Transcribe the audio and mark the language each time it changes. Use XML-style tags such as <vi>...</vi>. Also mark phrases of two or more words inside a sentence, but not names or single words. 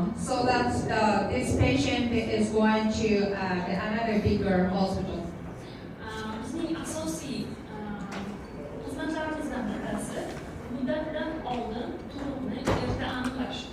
<en>So that this patient is going to another bigger hospital.</en> <uz>Bizning asosiy xizmatlarimizdan bittasi muddatdan oldin tug'ruqni erta aniqlash.</uz>